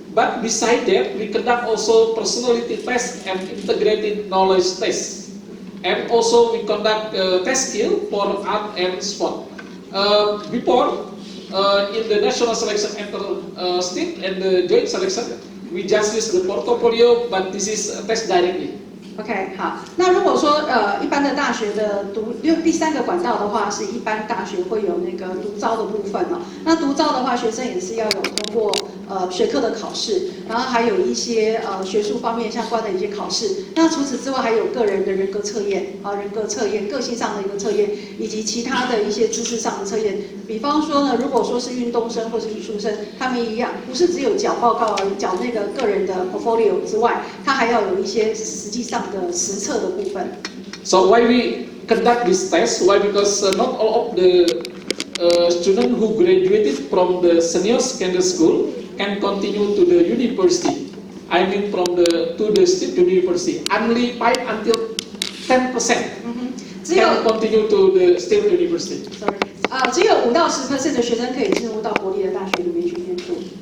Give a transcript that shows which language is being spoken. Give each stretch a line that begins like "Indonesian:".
English: But beside that, we conduct also personality test and integrated knowledge test. And also we conduct test skill for art and sport. Before, in the national selection enter state and the joint selection, we just use the portfolio, but this is a test directly.
Chinese: OK， 好。那如果说一般的大学的第3个管道的话，是一般大学会有那个独招的部分那独招的话，学生也是要有通过学科的考试，然后还有一些学术方面相关的一些考试。那除此之外，还有个人的人格测验个性上的一个测验，以及其他的一些知识上的测验。比方说呢，如果说是运动生或是艺术生，他们一样，不是只有缴报告而已，缴那个个人的 portfolio 之外，他还要有一些实际上的实测的部分。
English: So why we conduct this test? Why? Because not all of the student who graduated from the senior secondary school can continue to the university. I mean to the state university. Only 5 until 10% can continue to the state university. Sorry.
Chinese: 只有5到10% 的学生可以进入到国立的大学里面去念书。